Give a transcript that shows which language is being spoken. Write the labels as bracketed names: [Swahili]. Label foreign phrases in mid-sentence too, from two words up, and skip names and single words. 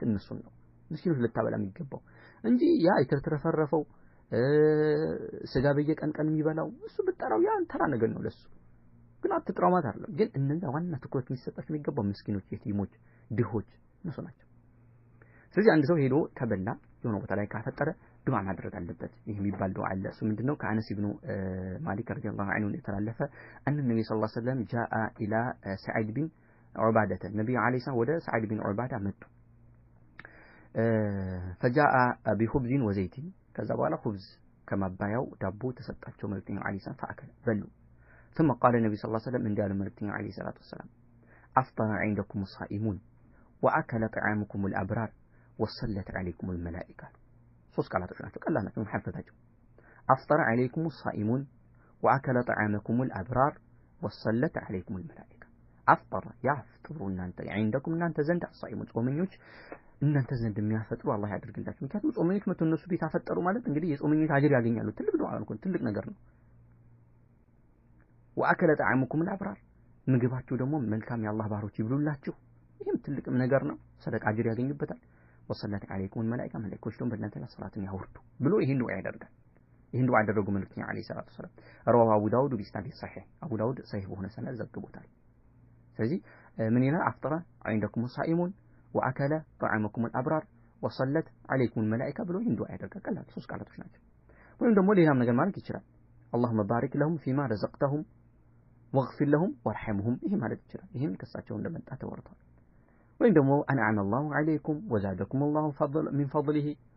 [Amharic] እነሱን ነው ምስኪኖች ልታበላ የሚገባው እንጂ ያ የተረፈረፈው ስጋ በየቀን የሚበላው እሱ ብጠራው ያ ተራ ነገር ነው ለሱ ግን አትጥራው ማለት አይደለም ግን እነዛ ዋና ትኩረት የሚሰጣቸው የሚገባው ምስኪኖች የቲሞች ድሆች እነሱ ናቸው ስለዚህ አንድ ሰው ሄዶ ከበላ የሆነ ቦታ ላይ ካፈጠረ ዱዓ ማድረግ አለበት ይሄ የሚባል ዱዓ አለ እሱ ምንድነው ከአነስ ኢብኑ ማሊክ [Arabic] رضي الله عنه [Amharic] የተላለፈ [Arabic] أن النبي صلى الله عليه وسلم جاء إلى سعيد بن عبادة [Amharic] ነብዩ [Arabic] عليه السلام [Amharic] ወደ ሰዒድ ቢን ዑባዳ መጡ [Arabic] فجاء بخبز وزيت [Amharic] ከዛ በኋላ [Arabic] خبز [Amharic] ከማባያው ዳቦ ተሰጣቸው መልእክተኛው [Arabic] عليه السلام ፈአከለ በሉ ثم قال النبي صلى الله عليه [Amharic] وسلم እንዲህ አለ መልእክተኛው [Arabic] عليه الصلاة والسلام أفطر عندكم الصائمون وأكل طعامكم الأبرار وصلت عليكم الملائكة [Amharic] ሶስት ቃላቶች ናቸው ቀላል ናቸው መሐፈዛቸው [Arabic] أفطر عليكم الصائمون وأكل طعامكم الأبرار وصلت عليكم الملائكة أفطر يفطر [Amharic] እናንተ عندكم እናንተ ዘንድ الصائمون ጾመኞች እናንተ ዘንድ የሚያፈጥሩ አላህ ያድርግላችሁ ምክንያቱም ጾመኞች መጥተው እነሱ ቤት አፈጠሩ ማለት እንግዲህ የጾመኞች አጅር ያገኛሉ ትልቅ ዱዓ ነው ትልቅ ነገር ነው [Arabic] وأكل طعامكم الأبرار [Amharic] ምግባችሁ ደግሞ መልካም የአላህ ባሮች ይብሉላችሁ ይሄም ትልቅም ነገር ነው ሰደቃ አጅር ያገኙበታል [Arabic] وصلت عليكم الملائكة [Amharic] መላእክቶች ደግሞ በእናንተ ላይ ሰላትን ያወርዱ ብሎ ይሄን ዱዓ ያደርጋል ይህን ዱዓ ያደረጉ መልእክተኛ [Arabic] عليه الصلاة والسلام رواه أبو داود بإسناد صحيح [Amharic] አቡ ዳውድ ሰሒህ በሆነ ሰነድ ዘግቦታል። ስለዚህ ምን ይላል [Arabic] أفطر عندكم الصائمون وأكل طعامكم الأبرار وصلت عليكم الملائكة [Amharic] ብሎ ይህን ዱዓ ያደርጋል። ቀላል ሶስት ቃላቶች ናቸው። ወይም ደግሞ ሌላም ነገር ማለት ይችላል። [Arabic] اللهم بارك لهم فيما رزقتهم واغفر لهم وارحمهم [Amharic] ይሄ ማለት ይችላል። ይህም ከሳቸው እንደመጣ ተወርቷል። ወይም ደግሞ [Arabic] أنعم الله عليكم وزادكم الله من فضله